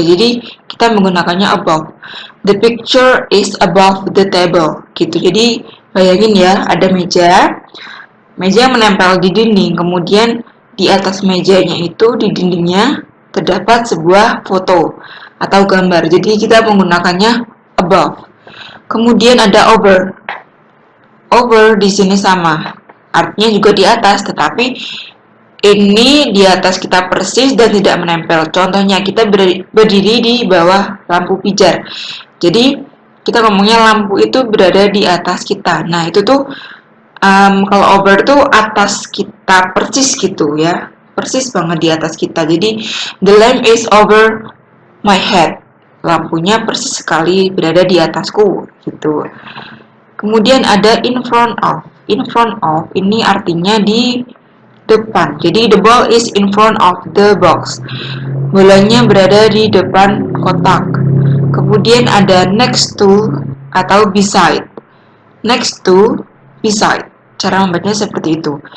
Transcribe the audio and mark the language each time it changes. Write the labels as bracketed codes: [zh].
[id] Jadi kita menggunakannya above. [en] The picture is above the table. [id] Gitu. Jadi bayangin ya, ada meja yang menempel di dinding, kemudian di atas mejanya itu di dindingnya terdapat sebuah foto atau gambar. Jadi kita menggunakannya above. Kemudian ada over. Over di sini sama, artinya juga di atas, tetapi ini di atas kita persis dan tidak menempel. Contohnya kita berdiri di bawah lampu pijar. Jadi kita ngomongnya lampu itu berada di atas kita. Nah itu tuh kalau over tuh atas kita persis gitu ya, persis banget di atas kita. Jadi [en] the lamp is over my head. [id] Lampunya persis sekali berada di atasku gitu. Kemudian ada in front of. In front of ini artinya di depan. Jadi [en] the ball is in front of the box. [id] Bolanya berada di depan kotak. Kemudian ada next to atau beside. Next to, beside. Cara membacanya seperti itu.